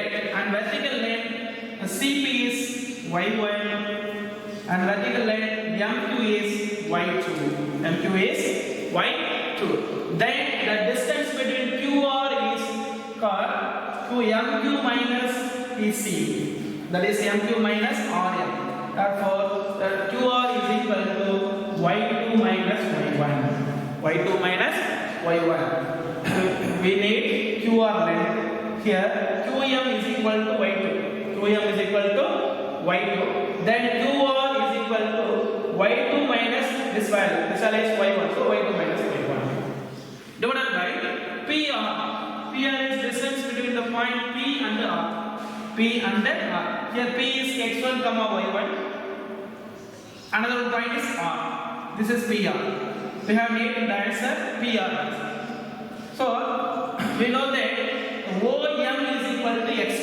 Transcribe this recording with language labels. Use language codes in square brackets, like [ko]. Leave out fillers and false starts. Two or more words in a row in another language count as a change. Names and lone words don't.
[en] And vertical length CP is y1, and vertical length MQ is y2. MQ is y2. Then the distance between QR is called QMQ minus PC. That is MQ minus RM. Therefore, the QR is equal to y2 minus y1. Y2 minus y1. We need QR length. Here, QM is equal to y2. QM is equal to y2. Then QR is equal to y2 minus this value. This value is y1. So y2 minus y1. Divided by PR. PR is distance between the point P and R. P and R. Here P is x1 comma y1. Another point is R. This is PR. We have made the answer PR. So we know that OM is equal to x2.